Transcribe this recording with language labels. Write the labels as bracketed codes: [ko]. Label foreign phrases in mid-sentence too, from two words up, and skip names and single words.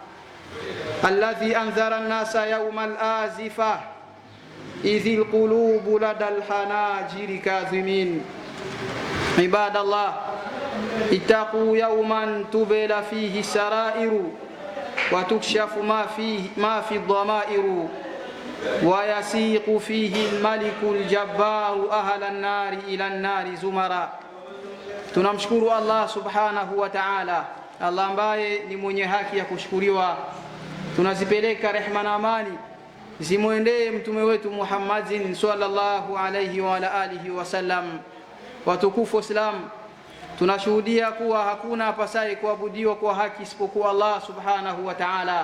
[ar] الذي أنذر الناس يوم الآزفة إذ القلوب لدى الحناجر كاظمين عباد الله اتقوا يوما تبل فيه السرائر وتكشف ما في الضمائر ويسيق فيه الملك الجبار أهل النار إلى النار زمرا. [sw] Tunamshukuru Allah [ar] سبحانه وتعالى, [sw] Allah ambaye ni mwenye haki ya kushukuriwa. Tunazipeleka rehema na amani zimwendee mtume wetu Muhammadin [ar] صلى الله عليه وعلى آله وسلم. [sw] Watukufu Islam, tunashuhudia kuwa hakuna apasaye kuabudiwa kwa haki isipokuwa Allah [ar] سبحانه وتعالى.